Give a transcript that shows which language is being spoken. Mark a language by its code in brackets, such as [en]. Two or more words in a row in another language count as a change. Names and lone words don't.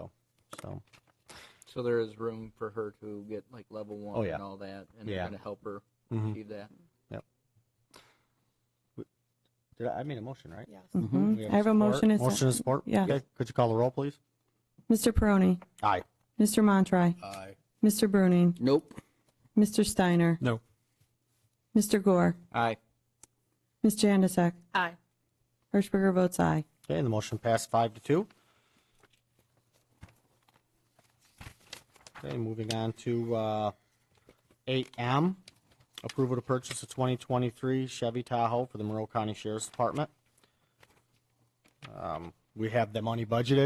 [en] it though. So, So there is room for her to get like level 1 Oh, yeah. and all that, and Yeah. they're going to help her Mhm. achieve that. I made a motion, right? Yes. We I have a support. motion and Motion and support? Yeah. Okay, could you call the roll, please? Mr. Peroni, Aye. Mr. Montry, Aye. Mr. Bruning, Nope. Mr. Steiner, No. Mr. Gore, Aye. Ms. Janusik, Aye. Hirschberger votes aye. Okay, and the motion passed 5-2. Okay, moving on to 8M, approval to purchase a 2023 Chevy Tahoe for the Monroe County Sheriff's Department. We have the money budgeted.